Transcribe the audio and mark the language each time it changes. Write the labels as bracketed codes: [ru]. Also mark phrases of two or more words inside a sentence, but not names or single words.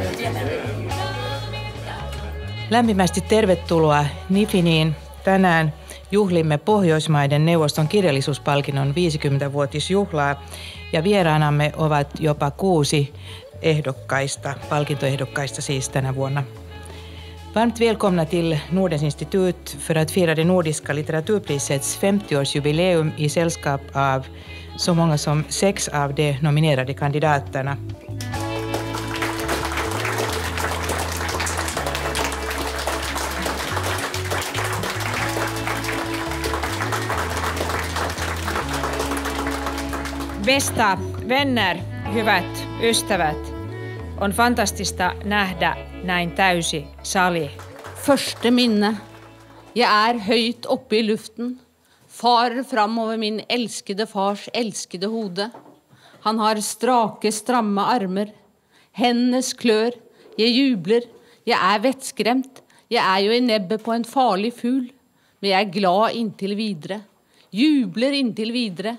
[fi] Lämpimästi tervetuloa Nifiniin. Tänään juhlimme Pohjoismaiden neuvoston kirjallisuuspalkinnon 50-vuotisjuhlaa ja vieraanamme ovat jopa 6 palkintoehdokkaista siis tänä vuonna. [sv] Varmt välkomna till Nordens institut för att fira det nordiska litteraturprisets 50-årsjubileum i sällskap av så många som 6 av de nominerade kandidaterna. Bästa vänner, [fi] hyvät ystävät, on fantastista nähdä näin täysi sali. [no] Første minne. Jeg er høyt oppe i luften, farer fram over min elskede fars elskede hode. Han har strake, stramme armer, hennes klør, jeg jubler, jeg er vettskremt, jeg er jo i nebbet på en farlig fugl, men jeg er glad inntil videre, jubler inntil videre.